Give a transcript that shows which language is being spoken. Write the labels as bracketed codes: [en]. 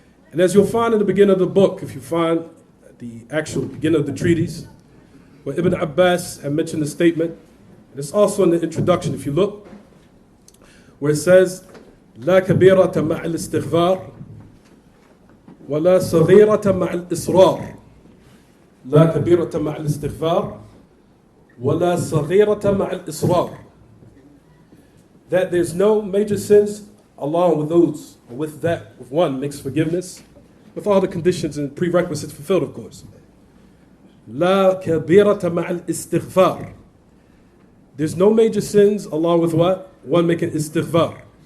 [en] And as you'll find in the beginning of the book, if you find the actual beginning of the treatise, where Ibn Abbas had mentioned the statement, and it's also in the introduction, if you look, where it says, [ar] لا كبيرة مع الاستغفار ولا صغيرة مع الإصرار. لا كبيرة مع الاستغفار ولا صغيرة مع الإصرار. [en] That there's no major sins along with those, or with that, with one makes forgiveness, with all the conditions and prerequisites fulfilled, of course. [ar] لا كبيرة مع الاستغفار. [en] There's no major sins along with what? One making istighfar.